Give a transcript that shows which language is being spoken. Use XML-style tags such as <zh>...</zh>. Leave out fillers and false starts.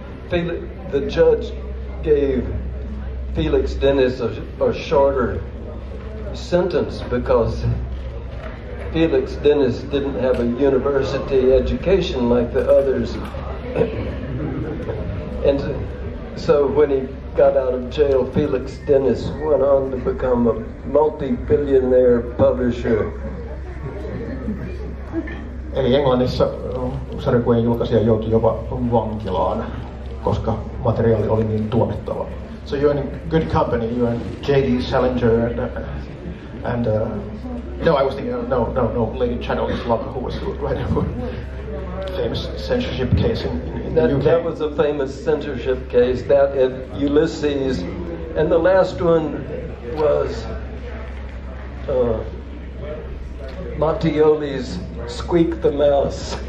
<en>The judge gave Felix Dennis a shorter sentence because Felix Dennis didn't have a university education like the others. And so when he got out of jail, Felix Dennis went on to become a multi-billionaire publisher.</en> <fi>Eli Englannissa sarjakuvien julkaisija joutui jopa vankilaan, koska materiaali oli niin tuomittava.</fi> <en>So you're in good company. You're in J.D. Salinger and no, I was thinking no, Lady Chatterley's Lover, who was writing for famous censorship case in the UK. That was a famous censorship case. That and Ulysses, and the last one was Mattioli's Squeak the Mouse.</en>